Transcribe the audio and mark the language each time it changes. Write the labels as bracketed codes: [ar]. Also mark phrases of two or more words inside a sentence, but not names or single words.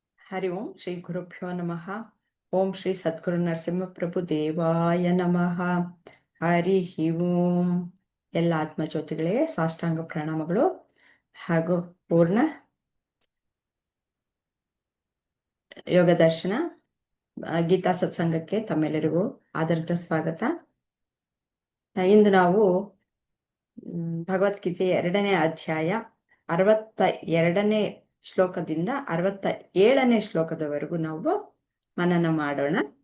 [sa] ಹರಿ ಓಂ ಶ್ರೀ ಗುರುಭ್ಯೋ ನಮಃ. ಓಂ ಶ್ರೀ ಸದ್ಗುರು ನರಸಿಂಹಪ್ರಭು ದೇವಾಯ ನಮಃ. ಹರಿ ಓಂ. [kn] ಎಲ್ಲ ಆತ್ಮಜ್ಯೋತಿಗಳಿಗೆ ಸಾಷ್ಟಾಂಗ ಪ್ರಣಾಮಗಳು ಹಾಗೂ ಪೂರ್ಣ ಯೋಗ ದರ್ಶನ ಗೀತಾ ಸತ್ಸಂಗಕ್ಕೆ ತಮ್ಮೆಲ್ಲರಿಗೂ ಆದರದ ಸ್ವಾಗತ. ಇಂದು ನಾವು ಭಗವದ್ಗೀತೆಯ 2ನೇ ಅಧ್ಯಾಯ 62ನೇ ಶ್ಲೋಕದಿಂದ 67ನೇ ಶ್ಲೋಕದವರೆಗೂ ನಾವು ಮನನ ಮಾಡೋಣ.